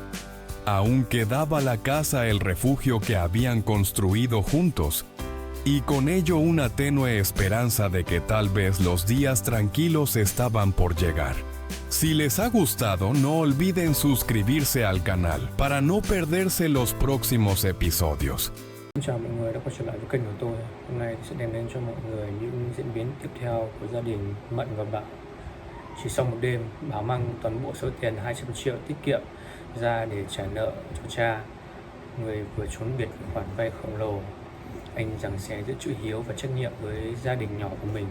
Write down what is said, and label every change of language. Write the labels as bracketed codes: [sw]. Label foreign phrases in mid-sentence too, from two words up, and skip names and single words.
[es] Aún quedaba la casa, el refugio que habían construido juntos, y con ello una tenue esperanza de que tal vez los días tranquilos estaban por llegar. Si les ha gustado, no olviden suscribirse al canal para no perderse los próximos episodios. [vi] Xin chào mọi người đã quay trở lại với kênh của tôi. Hôm nay sẽ đem đến cho mọi người những diễn biến tiếp theo của gia đình Mận và Bảo. Chỉ sau một đêm, Bảo mang toàn bộ số tiền 200 triệu tiết kiệm ra để trả nợ cho cha. người vừa trốn biệt với khoản vay khổng lồ. Anh giằng xé giữa chữ hiếu và trách nhiệm với gia đình nhỏ của mình.